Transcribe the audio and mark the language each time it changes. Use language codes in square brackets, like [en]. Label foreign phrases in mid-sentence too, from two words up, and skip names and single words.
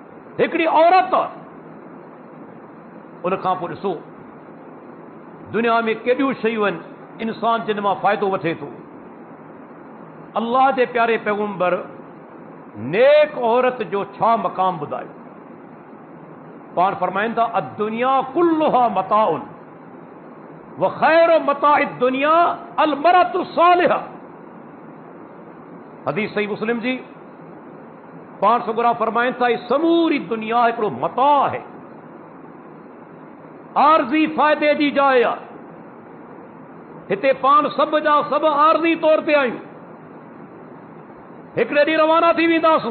[sd] हिकिड़ी औरत उन खां पोइ ॾिसो दुनिया में केॾियूं शयूं आहिनि इंसान जिन मां फ़ाइदो वठे थो। अल्लाह जे प्यारे पैगंबर नेक औरत जो छा मक़ाम ॿुधायो। पाण फरमाइनि था [ar] الدنيا كلها متاع و خير متاع الدنيا المرأة الصالحة. [sd] हदीस सही मुस्लिम जी। पाण सगुरा फरमाइनि था समूरी दुनिया हिकिड़ो मता आहे, आरज़ी फ़ाइदे जी जाइ आहे। हिते पाण सभु जा सभु आरज़ी तौर ते आहियूं, हिकिड़े ॾींहुं रवाना थी वेंदासूं।